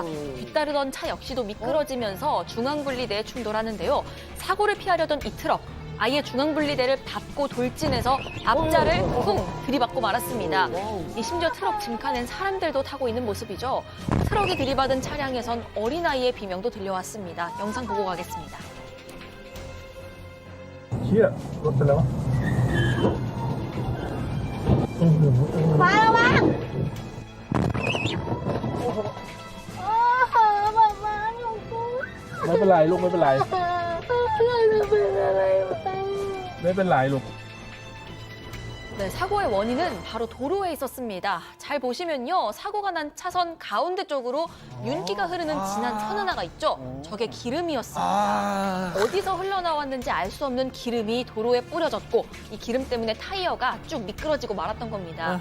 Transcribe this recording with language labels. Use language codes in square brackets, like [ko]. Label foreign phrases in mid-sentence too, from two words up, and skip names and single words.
[ko] 뒤따르던 차 역시도 미끄러지면서 중앙분리대에 충돌하는데요. 사고를 피하려던 이 트럭, 아예 중앙분리대를 밟고 돌진해서 앞자를 쿵 들이받고 말았습니다. 심지어 트럭 짐칸엔 사람들도 타고 있는 모습이죠. 트럭이 들이받은 차량에선 어린아이의 비명도 들려왔습니다. 영상 보고 가겠습니다. [th] ไม่เป็นไรลูกไม่เป็นไรไม่เป็นไรลูก [ko] 네, 사고의 원인은 바로 도로에 있었습니다. 잘 보시면요. 사고가 난 차선 가운데 쪽으로 윤기가 흐르는 진한 선 하나가 있죠. 저게 기름이었습니다. 어디서 흘러나왔는지 알 수 없는 기름이 도로에 뿌려졌고 이 기름 때문에 타이어가 쭉 미끄러지고 말았던 겁니다.